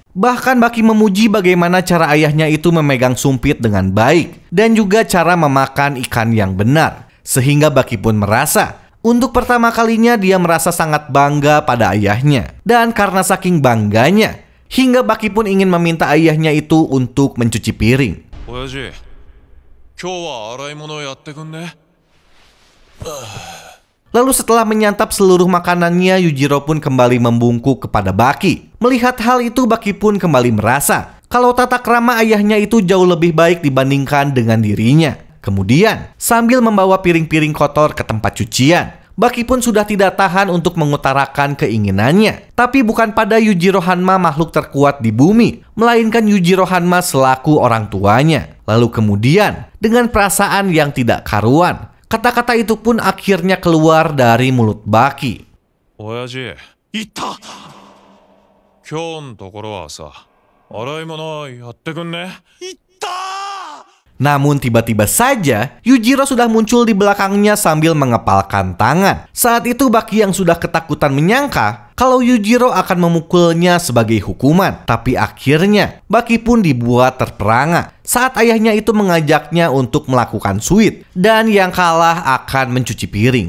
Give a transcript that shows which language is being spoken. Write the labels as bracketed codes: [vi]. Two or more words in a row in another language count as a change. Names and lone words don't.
[id] Bahkan Baki memuji bagaimana cara ayahnya itu memegang sumpit dengan baik, dan juga cara memakan ikan yang benar. Sehingga Baki pun merasa untuk pertama kalinya dia merasa sangat bangga pada ayahnya. Dan karena saking bangganya, hingga Baki pun ingin meminta ayahnya itu untuk mencuci piring. [ja] 親父、今日は洗い物やってくんね? [id] Lalu setelah menyantap seluruh makanannya, Yujiro pun kembali membungkuk kepada Baki. Melihat hal itu, Baki pun kembali merasa kalau tata krama ayahnya itu jauh lebih baik dibandingkan dengan dirinya. Kemudian, sambil membawa piring-piring kotor ke tempat cucian, Baki pun sudah tidak tahan untuk mengutarakan keinginannya. Tapi bukan pada Yujiro Hanma makhluk terkuat di bumi, melainkan Yujiro Hanma selaku orang tuanya. Lalu kemudian, dengan perasaan yang tidak karuan, kata-kata itu pun akhirnya keluar dari mulut Baki. [ja] 親父、いた! 今日のところはさ、洗い物やってくんね? いた! [id] Namun tiba-tiba saja Yujiro sudah muncul di belakangnya sambil mengepalkan tangan. Saat itu Baki yang sudah ketakutan menyangka kalau Yujiro akan memukulnya sebagai hukuman. Tapi akhirnya Baki pun dibuat terperangah saat ayahnya itu mengajaknya untuk melakukan suit, dan yang kalah akan mencuci piring.